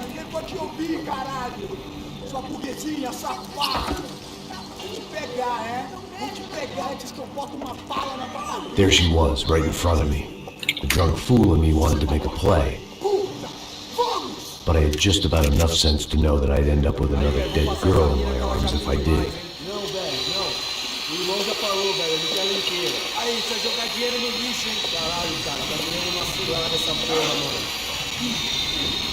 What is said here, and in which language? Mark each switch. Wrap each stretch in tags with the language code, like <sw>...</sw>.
<pt>Ninguém pode te ouvir, caralho! Sua burguesinha safada! Vou te pegar, é? Vou te pegar antes que eu boto uma bala na tua cabeça.</pt> <en>There she was, right in front of me. drunk fool in me wanted to make a play. But I had just about enough sense to know that I'd end up with another dead girl in my arms if I did.</en> <pt>Não, velho, não. O irmão já falou, velho, ele quer inteira. Aí, você vai jogar dinheiro no lixo, hein? Caralho, cara, tá virando uma cilada essa porra, mano.</pt>